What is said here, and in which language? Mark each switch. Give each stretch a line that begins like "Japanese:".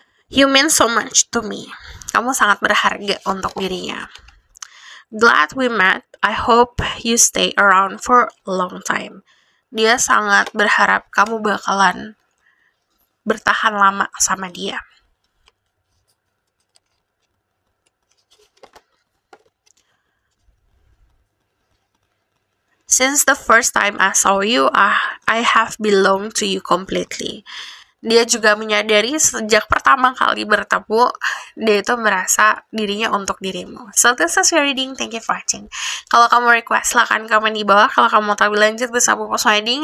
English: You mean so much to me.
Indonesian: Kamu sangat berharga untuk dirinya.
English: Glad we met. I hope you stay around for a long time.
Indonesian: Dia sangat berharap kamu bakalan bertahan lama sama dia.
English: Since the first time I saw you, I have belonged to you completely.
Indonesian: Dia juga menyadari sejak pertama kali bertemu, dia itu merasa dirinya untuk dirimu.
English: So, this is your reading. Thank you for watching.
Indonesian: Kalau kamu request, silahkan komen di bawah. Kalau kamu mau tahu lebih lanjut, bisa post reading.